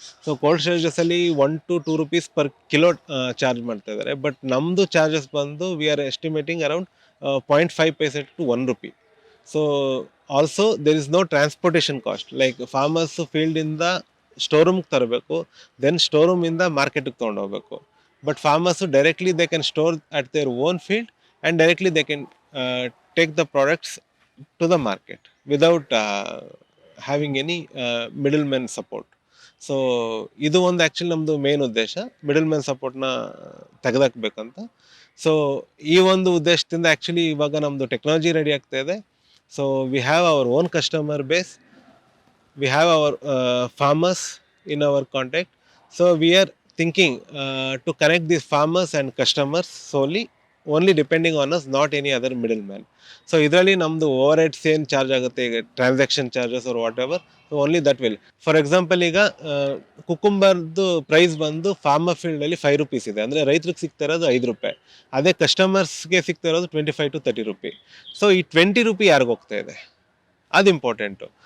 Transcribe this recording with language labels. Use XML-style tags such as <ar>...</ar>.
<kn>So cold ಸ್ಟೋರೇಜಸಲ್ಲಿ</kn> <en>1 to 2 rupees per kilo</en> <kn>charge ಮಾಡ್ತಾ ಇದ್ದಾರೆ.</kn> <en>but</en> <kn>ನಮ್ಮದು ಚಾರ್ಜಸ್ ಬಂದು</kn> <en>We are estimating around 0.5 paise to 1 rupee. So also there is no transportation cost.</en> <kn>Like farmers ಫೀಲ್ಡಿಂದ store ರೂಮ್ಗೆ ತರಬೇಕು, then store ರೂಮಿಂದ ಮಾರ್ಕೆಟಿಗೆ ತೊಗೊಂಡೋಗ್ಬೇಕು.</kn> <en>but farmers who directly they can store at their own field, and directly they can take the products to the market without having any middleman support.</en> <kn>So ಇದು ಒಂದು actually ನಮ್ಮದು main ಉದ್ದೇಶ, middle man ಸಪೋರ್ಟ್ನ ತೆಗೆದಾಕ್ಬೇಕಂತ. So ಈ ಒಂದು ಉದ್ದೇಶದಿಂದ actually ಇವಾಗ ನಮ್ಮದು technology ready ಆಗ್ತಾ ಇದೆ.</kn> <en>So we have our own customer base, we have our farmers in our contact. So we are thinking to connect these farmers and customers solely, only depending on us, not any other middleman.</en> <kn>So ಇದರಲ್ಲಿ ನಮ್ಮದು over heads ಏನು charge ಆಗುತ್ತೆ, ಈಗ transaction charges</kn> <en>Are whatever, so only that will.</en> <kn>For example ಈಗ ಕುಕುಂಬರ್ದು price ಬಂದು farmer ಫೀಲ್ಡಲ್ಲಿ ₹5 ಇದೆ, ಅಂದರೆ ರೈತರಿಗೆ ಸಿಗ್ತಾ ಇರೋದು ₹5. ಅದೇ ಕಸ್ಟಮರ್ಸ್ಗೆ ಸಿಗ್ತಾ ಇರೋದು</kn> <en>25 to 30</en> <kn>ರೂಪಿ. ಸೊ ಈ ₹20 ಯಾರಿಗೆ ಹೋಗ್ತಾ ಇದೆ, ಅದು ಇಂಪಾರ್ಟೆಂಟು.</kn>